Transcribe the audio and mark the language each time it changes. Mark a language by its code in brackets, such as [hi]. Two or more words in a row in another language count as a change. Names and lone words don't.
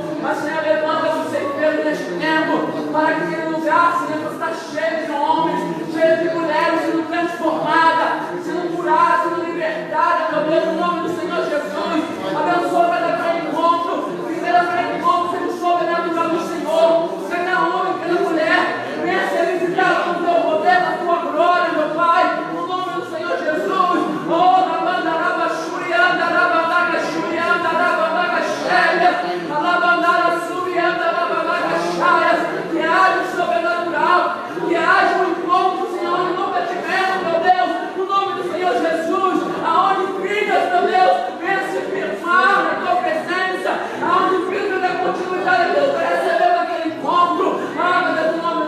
[pt] Mas, Senhor, levanta os ceifeiros neste tempo, para que aquele lugar, Senhor, está cheio de homens, cheio de mulheres sendo transformadas, sendo curadas, sendo libertadas, meu Deus, no nome do Senhor Jesus. Abençoa cada encontro, primeira encontro, seja o sobrenatural do Senhor, cada homem, cada mulher, venha ser visitado com o teu poder, na tua glória, meu Pai, no nome do Senhor Jesus. Oh, na banda, raba, xurianda, rabadaga, xurianda, rabadaga, xélia, alabandara, subianda, rabadaga, xaias, que haja o sobrenatural, que haja um encontro, Senhor, um comprometimento, meu Deus, no nome do Senhor Jesus, aonde vidas, meu Deus, venha se firmar na tua presença, aonde vidas da continuidade, Deus, vai receber aquele encontro, meu Deus, no nome do